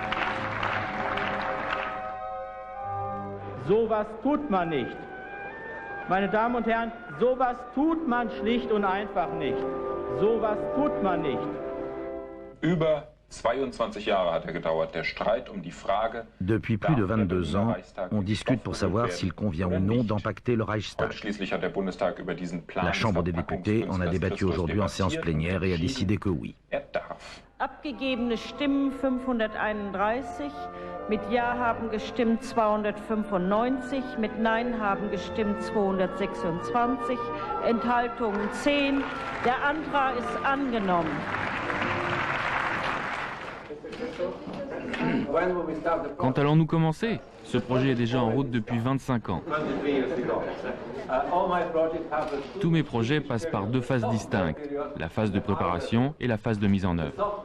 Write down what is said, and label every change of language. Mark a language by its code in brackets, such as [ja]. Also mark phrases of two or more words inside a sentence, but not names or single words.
[de] Sowas tut man nicht. Meine Damen und Herren, sowas tut man schlicht und einfach nicht. Sowas tut man nicht. Über 22 Jahre hat gedauert, der Streit die Frage. [fr] Depuis plus de 22 ans, on discute pour savoir s'il convient ou non d'empacter le Reichstag. La Chambre des députés en a débattu aujourd'hui en séance plénière et a décidé que oui. [de] Abgegebene Stimmen 531, mit Ja haben gestimmt 295, mit Nein haben gestimmt 226, Enthaltungen 10. Der Antrag ist angenommen. [fr] Quand allons-nous commencer? Ce projet est déjà en route depuis 25 ans. Tous mes projets passent par deux phases distinctes, la phase de préparation et la phase de mise en œuvre.